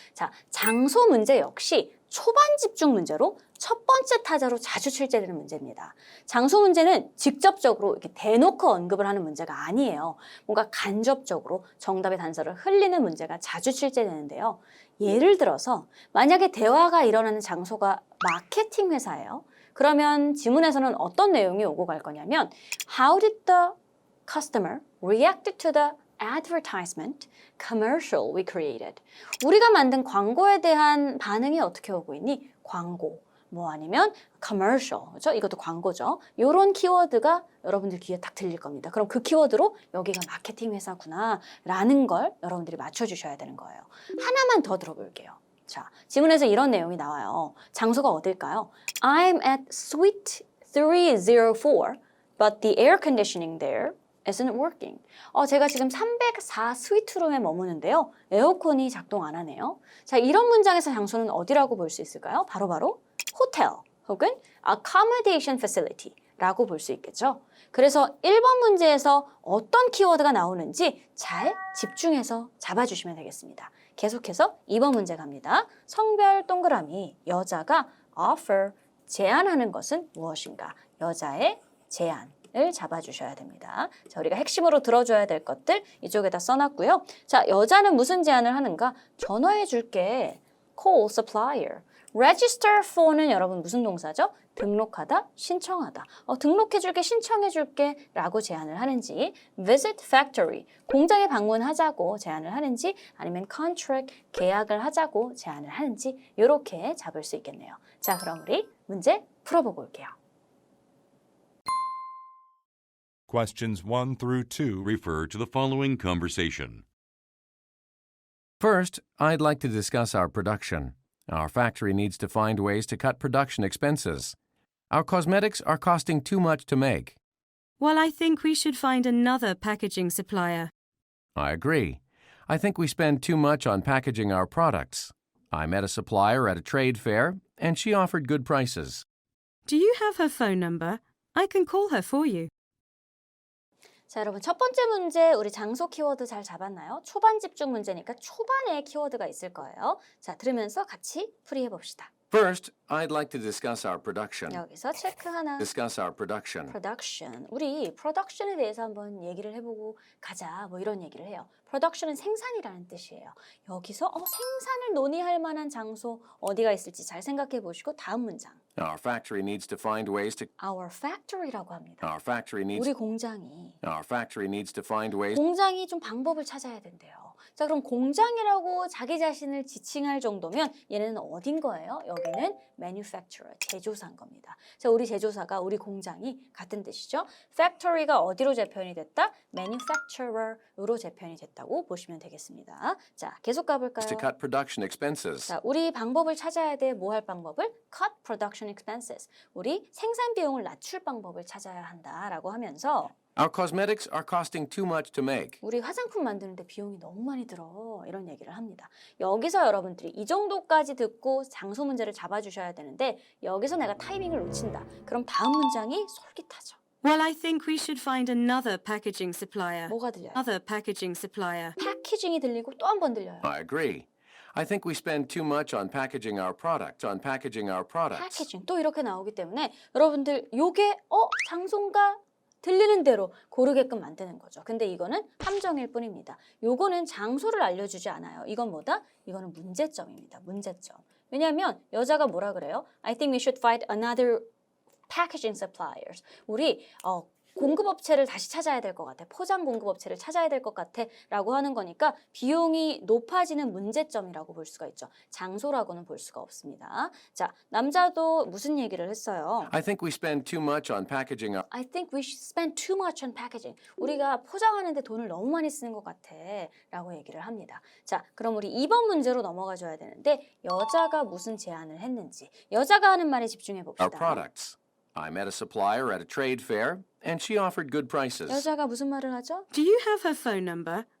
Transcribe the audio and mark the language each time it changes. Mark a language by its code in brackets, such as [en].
[ko] 자, 장소 문제 역시 초반 집중 문제로 첫 번째 타자로 자주 출제되는 문제입니다. 장소 문제는 직접적으로 이렇게 대놓고 언급을 하는 문제가 아니에요. 뭔가 간접적으로 정답의 단서를 흘리는 문제가 자주 출제되는데요. 예를 들어서 만약에 대화가 일어나는 장소가 마케팅 회사예요. 그러면 지문에서는 어떤 내용이 오고 갈 거냐면 [en] How did the customer react to the advertisement, commercial we created. [ko] 우리가 만든 광고에 대한 반응이 어떻게 오고 있니? 광고. 뭐 아니면 commercial. 그렇죠? 이것도 광고죠. 이런 키워드가 여러분들 귀에 딱 들릴 겁니다. 그럼 그 키워드로 여기가 마케팅 회사구나 라는 걸 여러분들이 맞춰주셔야 되는 거예요. 하나만 더 들어볼게요. 자, 지문에서 이런 내용이 나와요. 장소가 어딜까요? [en] I'm at suite 304, but the air conditioning there isn't working. [ko] 제가 지금 304 스위트룸에 머무는데요. 에어컨이 작동 안 하네요. 자, 이런 문장에서 장소는 어디라고 볼 수 있을까요? 바로 호텔 혹은 [en] accommodation facility [ko] 라고 볼 수 있겠죠. 그래서 1번 문제에서 어떤 키워드가 나오는지 잘 집중해서 잡아주시면 되겠습니다. 계속해서 2번 문제 갑니다. 성별 동그라미, 여자가 offer, 제안하는 것은 무엇인가? 여자의 제안. 을 잡아주셔야 됩니다. 자, 우리가 핵심으로 들어줘야 될 것들 이쪽에다 써놨고요. 자, 여자는 무슨 제안을 하는가? 전화해 줄게. [en] Call supplier. [ko] Register for는 여러분 무슨 동사죠? 등록하다, 신청하다. 등록해줄게, 신청해줄게 라고 제안을 하는지, [en] visit factory, [ko] 공장에 방문하자고 제안을 하는지, 아니면 contract, 계약을 하자고 제안을 하는지 이렇게 잡을 수 있겠네요. 자, 그럼 우리 문제 풀어보고 올게요. [en] Questions 1 through 2 refer to the following conversation. First, I'd like to discuss our production. Our factory needs to find ways to cut production expenses. Our cosmetics are costing too much to make. Well, I think we should find another packaging supplier. I agree. I think we spend too much on packaging our products. I met a supplier at a trade fair, and she offered good prices. Do you have her phone number? I can call her for you. [ko] 자, 여러분 첫 번째 문제 우리 장소 키워드 잘 잡았나요? 초반 집중 문제니까 초반에 키워드가 있을 거예요. 자, 들으면서 같이 풀이해 봅시다. [en] First, I'd like to discuss our production. [ko] 여기서 체크 하나. [en] Discuss our production. production. [ko] 우리 production에 대해서 한번 얘기를 해보고 가자. 뭐 이런 얘기를 해요. production은 생산이라는 뜻이에요. 여기서 생산을 논의할 만한 장소 어디가 있을지 잘 생각해 보시고 다음 문장. [en] Our factory needs to find ways to. Our factory라고 합니다. Our factory needs. [ko] 우리 공장이. [en] Our factory needs to find ways. [ko] 공장이 좀 방법을 찾아야 된대요. 자, 그럼 공장이라고 자기 자신을 지칭할 정도면 얘는 어딘 거예요? 여기는 manufacturer, 제조사인 겁니다. 자, 우리 제조사가 우리 공장이 같은 뜻이죠. factory가 어디로 재편이 됐다? manufacturer으로 재편이 됐다고 보시면 되겠습니다. 자, 계속 가볼까요? [en] To cut production expenses. [ko] 자, 우리 방법을 찾아야 돼. 뭐 할 방법을? [en] cut production expenses. [ko] 우리 생산 비용을 낮출 방법을 찾아야 한다라고 하면서 [en] Our cosmetics are costing too much to make. [ko] 우리 화장품 만드는데 비용이 너무 많이 들어. 이런 얘기를 합니다. 여기서 여러분들이 이 정도까지 듣고 장소 문제를 잡아주셔야 되는데 여기서 내가 타이밍을 놓친다. 그럼 다음 문장이 솔깃하죠. [en] Well, I think we should find another packaging supplier. [ko] 뭐가 들려요? [en] Other packaging supplier. [ko] 패키징이 들리고 또 한 번 들려요. [en] I agree. I think we spend too much on packaging our products. On packaging our products. [ko] 패키징 또 이렇게 나오기 때문에 여러분들 요게 장소인가? 들리는 대로 고르게끔 만드는 거죠. 근데 이거는 함정일 뿐입니다. 요거는 장소를 알려주지 않아요. 이건 뭐다? 이거는 문제점입니다. 문제점. 왜냐하면 여자가 뭐라 그래요? [en] I think we should find another packaging suppliers. [ko] 우리 공급업체를 다시 찾아야 될 것 같아. 포장 공급업체를 찾아야 될 것 같아. 라고 하는 거니까 비용이 높아지는 문제점이라고 볼 수가 있죠. 장소라고는 볼 수가 없습니다. 자, 남자도 무슨 얘기를 했어요? [en] I think we spend too much on packaging our. I think we should spend too much on packaging. [ko] 우리가 포장하는데 돈을 너무 많이 쓰는 것 같아. 라고 얘기를 합니다. 자, 그럼 우리 2번 문제로 넘어가 줘야 되는데 여자가 무슨 제안을 했는지 여자가 하는 말에 집중해 [en] Our [ko] 봅시다. [en] products. I met a supplier at a trade fair, and she offered good prices. [ko] 여자가 무슨 말을 하죠? [en] Do you have her phone number?